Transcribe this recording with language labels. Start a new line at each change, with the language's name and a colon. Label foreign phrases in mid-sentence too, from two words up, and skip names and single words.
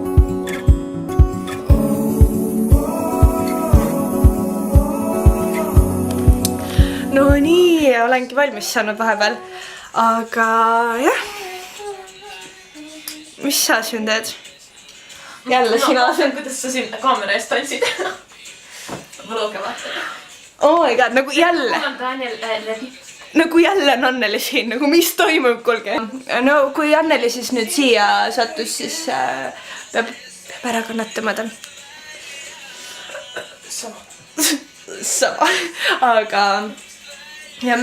Estonian: No nii, olengi valmis saanud vahepeal. Aga jah. Mis sa siin teed? Jälle sina. Kuidas sa siin kaamera eest tantsid? Võluge vaata.
English: Oh my god,
Estonian: nagu jälle. Nagu jälle on Anneli siin, nagu mis toimub, kuulge. No kui Anneli siis nüüd siia sattus, siis peab ära kannatama ta. Sama. Aga jah.